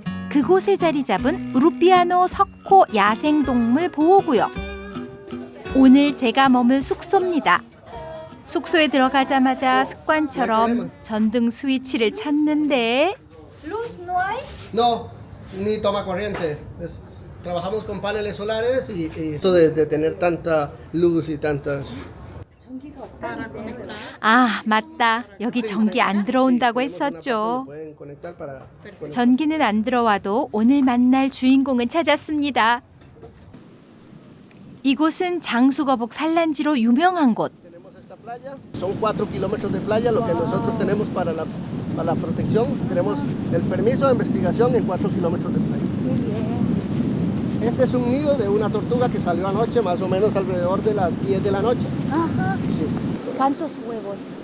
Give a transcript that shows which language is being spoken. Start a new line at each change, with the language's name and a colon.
Korean: 그곳에 자리 잡은 루피아노 석호 야생동물 보호구역. 오늘 제가 머물 숙소입니다. 숙소에 들어가자마자 습관처럼 전등 스위치를 찾는데
Spanish: ¿Luz no hay? No, ni toma corriente. Trabajamos con paneles solares y esto de tener tanta luz y tantas...
Korean: 아, 맞다. 여기 전기 안 들어온다고 했었죠. 전기는 안 들어와도 오늘 만날 주인공은 찾았습니다. 이곳은 장수거북 산란지로 유명한 곳.
Spanish: Son 4 kilómetros de playa lo que nosotros tenemos para la protección. Tenemos el permiso de investigación en 4 kilómetros de playa. Este es un nido de una tortuga que salió anoche, más o menos alrededor de las 10 de la noche. Ajá. Sí. ¿Cuántos huevos?